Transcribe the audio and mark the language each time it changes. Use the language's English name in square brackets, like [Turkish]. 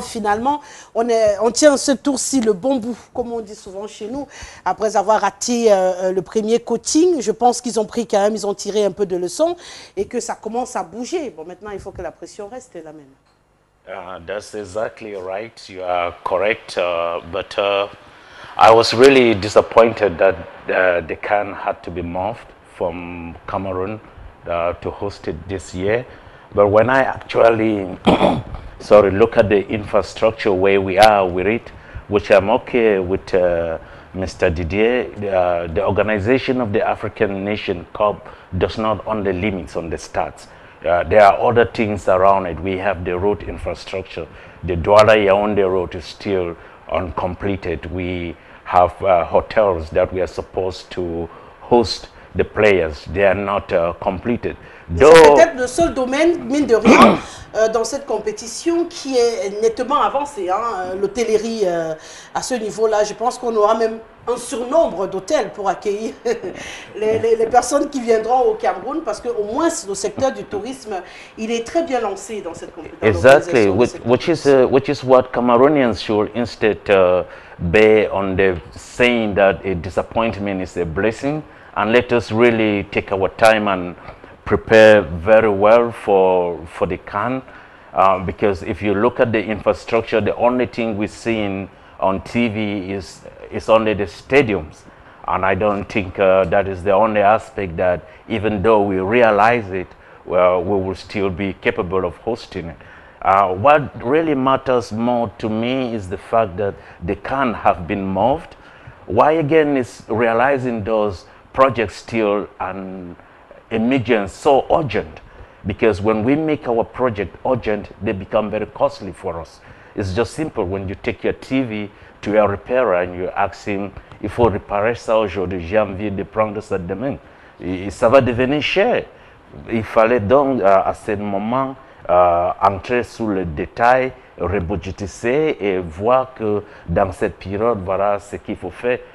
[French] Finalement, on tient ce tour-ci le bon bout, comme on dit souvent chez nous. Après avoir raté le premier coaching, je pense qu'ils ont pris quand même, ils ont tiré un peu de leçons et que ça commence à bouger. Bon, maintenant, il faut que la pression reste la même. [English] That's exactly right. You are correct. But I was really disappointed that the CAN had to be moved from Cameroon to host it this year. But when I actually look at the infrastructure where we are with it, which I'm okay with Mr. Didier, the organization of the African Nation Cup does not only limits on the stats. There are other things around it. We have the road infrastructure. The Douala-Yaoundé road is still uncompleted. We have hotels that we are supposed to host the players. They are not completed. [French] C'est peut-être le seul domaine, mine de rien, dans cette compétition qui est nettement avancé. Hein, l'hôtellerie, à ce niveau-là, je pense qu'on aura même un surnombre d'hôtels pour accueillir les personnes qui viendront au Cameroun, parce qu'au moins le secteur du tourisme, il est très bien lancé dans cette compétition. [English] Exactly, which is what Cameroonians should instead bear on the saying that a disappointment is a blessing, and let us really take our time and prepare very well for the CAN, because if you look at the infrastructure, the only thing we're seeing on TV is only the stadiums, and I don't think that is the only aspect that, even though we realize it, well, we will still be capable of hosting it. What really matters more to me is the fact that the CAN have been moved. Why again is realizing those projects still an emergence so urgent, because when we make our project urgent, they become very costly for us. It's just simple. When you take your TV to a repairer and you ask him, [French] il faut réparer ça aujourd'hui, j'ai envie de prendre ça demain, et ça va devenir cher. Il fallait donc à ce moment entrer sous le détail, rebudgétiser et voir que dans cette période, voilà ce qu'il faut faire.